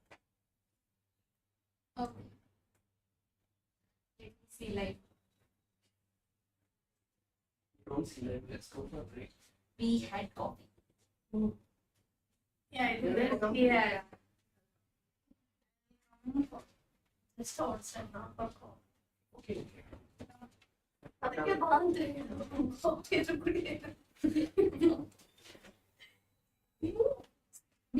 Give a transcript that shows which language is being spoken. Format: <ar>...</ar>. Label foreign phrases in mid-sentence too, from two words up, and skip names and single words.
<en>Okay. Let me see, like, Don't see that. Let's go for a break. we had coffee. Yeah, I Yeah, did. Yeah. Just outside now for coffee. Okay.</en> <kn>ಅದಕ್ಕೆ ಬಂದೆ మీ</kn>